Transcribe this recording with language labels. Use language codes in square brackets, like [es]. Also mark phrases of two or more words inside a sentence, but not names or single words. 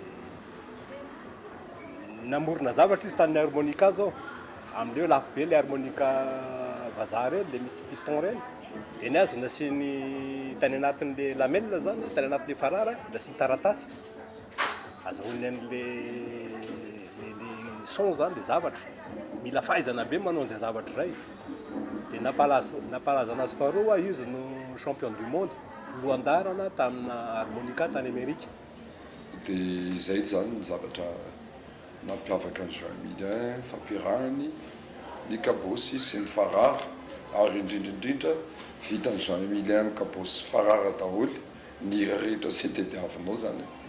[mg] namorona zavatra izy tany harmonica zao amindreo lafo be le harmonica vazaha reny le misy piston reny dia ny azy nasiany tany anatin'le lamelle zany tany anatin'le farara nasiany taratasy azahoany an'le son zany le zavatra mila fahaizana be manao an'izay zavatra zay dia napalaza anazy faharoa izy no [fr] champion du monde [mg] lohandarana tamina harmonica tany Amerika. Dia izay zany ny zavatra nampiavaka ny Jean Emilien fampiarahany ny kabosy sy ny farara ary indrindrindrindra vita ny Jean Emilien ny kabosy farara daholo ny hira rehetra sy tediavinao zany